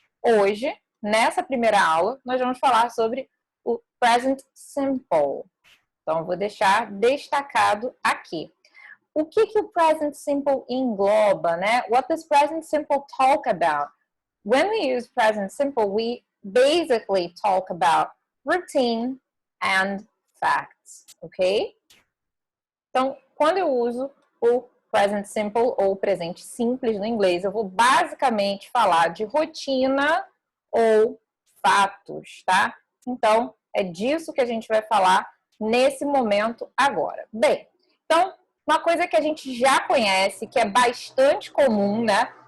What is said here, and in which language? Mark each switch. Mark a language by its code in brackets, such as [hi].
[pt] Hoje, nessa primeira aula, nós vamos falar sobre o present simple. Então, vou deixar destacado aqui. O que o present simple engloba, né? [en] What does present simple talk about? When we use present simple, we basically talk about routine and facts, ok? [pt] Então, quando eu uso o present simple ou presente simples no inglês, eu vou basicamente falar de rotina ou fatos, tá? Então, é disso que a gente vai falar nesse momento agora. Bem, então, uma coisa que a gente já conhece, que é bastante comum, né?